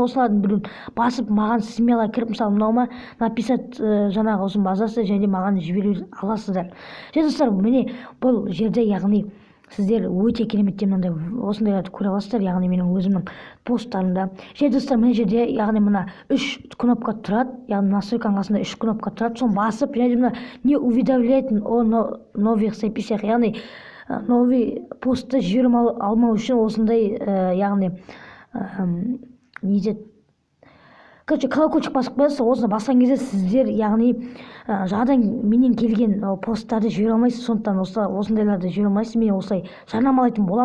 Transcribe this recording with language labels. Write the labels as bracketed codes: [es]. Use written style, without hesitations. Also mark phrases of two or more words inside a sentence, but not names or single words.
[kk] Осылардың біреуін басып маған смело кіріп, мысалы мынауыма написать жаңағы осының базасы және маған жібере аласыздар. Және достар, міне бұл жерде яғни сіздер өте керемет мынандай осындайларды көре аласыздар, яғни менің өзімнің посттарымда. Және достар, мына жерде яғни мына 3 кнопка тұрады, яғни настройканың қасында 3 кнопка тұрады. Соны басып, және мына [ru] не уведомлять о новых записях, [kk] яғни новый постты жіберіп алмау үшін осындай яғни не деді, колокольчик басып қоясыз. Осыны басқан кезде сіздер яғни жаңадан менен келген посттарды жібере алмайсыз. Сондықтан осындайларды жібере алмайсыз. Мен осылай жарнамалайтын боламын.